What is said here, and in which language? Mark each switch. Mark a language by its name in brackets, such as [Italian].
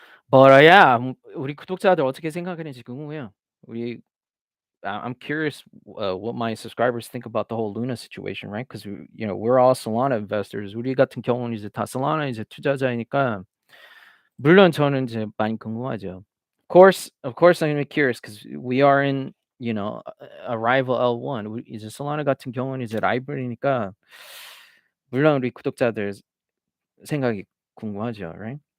[English] But yeah, [Korean] 우리 구독자들 어떻게 생각하는지 궁금해요. [English] I'm curious what my subscribers think about the whole Luna situation, right? Because we're all Solana investors. [Korean] 우리 같은 경우는 이제 다 Solana 이제 투자자이니까 물론 저는 이제 많이 궁금하죠. [English] Of course, I'm curious because we are in a rival L1. [Korean] 이제 Solana 같은 경우는 이제 라이벌이니까 물론 우리 구독자들 생각이 궁금하죠, [English] right?